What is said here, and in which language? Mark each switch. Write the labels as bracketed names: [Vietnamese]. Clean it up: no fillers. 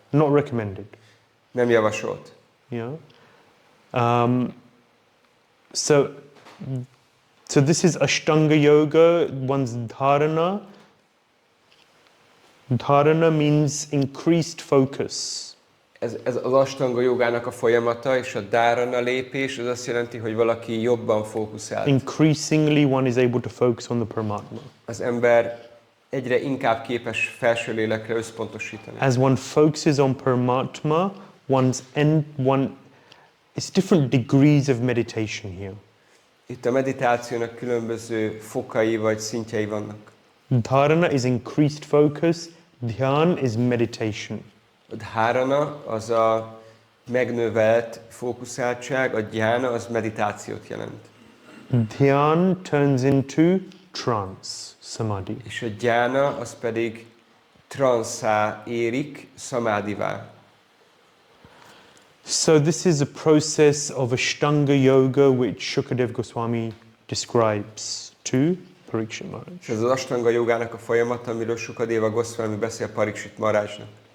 [English] Not recommended. [Hungarian] Nem javasolt. [English] Yeah. So this is Ashtanga Yoga, one's dharana. Dharana means increased focus. [Hungarian] Ez az Ashtanga jogának a folyamata, és a dharana lépés, az azt jelenti, hogy valaki jobban fókuszált. [English] Increasingly one is able to focus on the Paramatma. [Hungarian] Az ember egyre inkább képes felső lélekre összpontosítani. [English] As one focuses on Paramatma, it's different degrees of meditation here. [Hungarian] Itt a meditációnak különböző fokai vagy szintjei vannak. [English] Dharana is increased focus, dhyan is meditation. [Hungarian] A dharana az a megnövelt fókuszáltság, a dhyana az meditációt jelent. [English] Dhyan turns into trance, samadhi. [Hungarian] És a dhyana az pedig transzá érik, samádivá. [English] So this is a process of Ashtanga Yoga which Shukadev Goswami describes to Parikshit Maharaj. [Hungarian] És ez az Ashtanga jogának a folyamata, amiről Sukadeva Goswami beszél Parikshit Maharajnak.